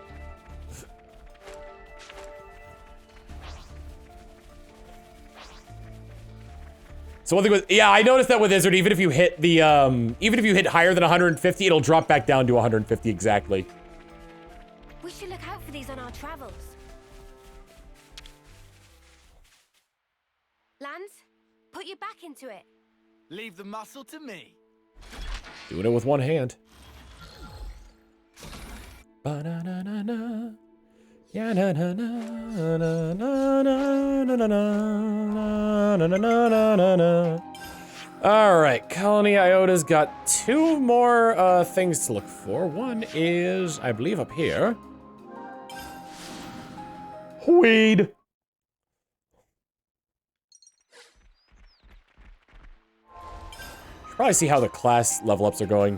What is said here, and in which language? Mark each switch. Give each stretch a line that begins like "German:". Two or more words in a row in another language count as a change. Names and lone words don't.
English: So one thing with, yeah, I noticed that with Izzard, even if you hit the, even if you hit higher than 150, it'll drop back down to 150 exactly. We should look out for these on our travels. Lance, put your back into it. Leave the muscle to me. Doing it with one hand. Ba-na-na-na-na. Yeah, na na na na na na na na na na na na na. Alright, Colony Iota's got 2 more things to look for. One is, I believe, up here. Weed! Should probably see how the class level ups are going.